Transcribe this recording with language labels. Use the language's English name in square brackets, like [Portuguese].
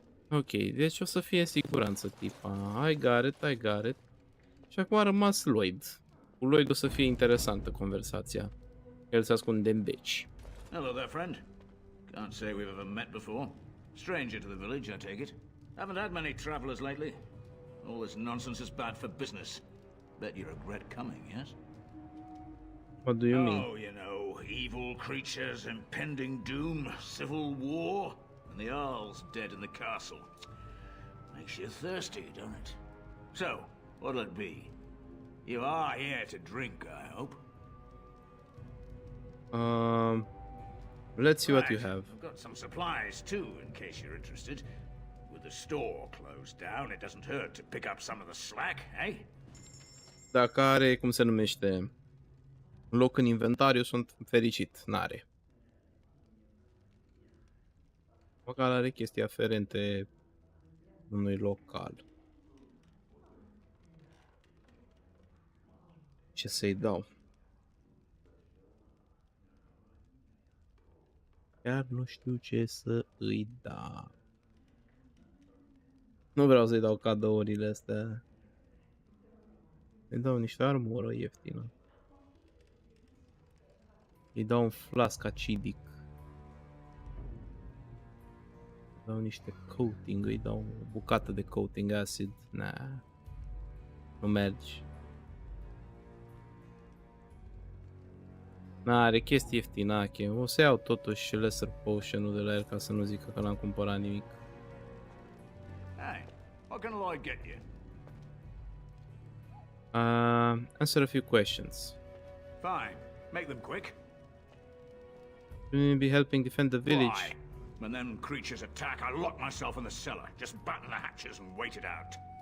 [Romanian] Ok, deci o să fie în siguranță tipa. [English] I got it. [Romanian] Și acum a rămas Lloyd. Cu Lloyd o să fie interesantă conversația. El se ascunde în beci. [English] Hello there, friend. Can't say we've ever met before. Stranger to the village, I take it. Haven't had many travelers lately. All this nonsense is bad for business. Bet you regret coming, yes? What do you mean? Oh, you know, evil creatures, impending doom, civil war, and the Earl's dead in the castle. Makes you thirsty, don't it? So, what'll it be? You are here to drink, I hope. Let's see what you have. I've got some supplies too, in case you're interested. With the store closed down, it doesn't hurt to pick up some of the slack, eh? [Romanian] Dacă are, cum se numește, loc în inventariu, sunt fericit. N-are. Măcar are chestii aferente unui local. Ce să-i dau? Chiar nu știu ce să îi dau. Nu vreau să-i dau cadourile astea. Îi dau niște armură ieftină. Îi dau un flask acidic. Îi dau niște coating, îi dau o bucată de coating acid. Nah. Nu merge. N-are chestii ieftinache. O să iau totuși lesser potion-ul de la el ca să nu zică că n-am cumpărat nimic. [English] Hey, what can Lloyd get you? Answer a few questions. Fine. Make them quick. Will be helping defend the village? Why? When them creatures attack, I lock myself in the cellar. Just batten the hatches and wait it out.